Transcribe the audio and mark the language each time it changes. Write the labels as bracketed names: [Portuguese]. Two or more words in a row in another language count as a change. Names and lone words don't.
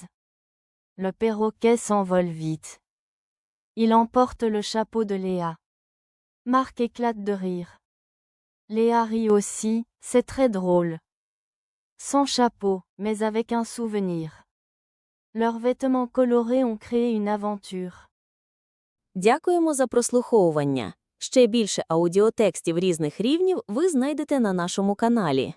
[French] Le perroquet s'envole vite. Il emporte le chapeau de Léa. Marc éclate de rire. Léa rit aussi, c'est très drôle. Sans chapeau, mais avec un souvenir. Leurs vêtements colorés ont créé une aventure. [Ukrainian] Дякуємо за прослуховування. Ще більше аудіотекстів різних рівнів ви знайдете на нашому каналі.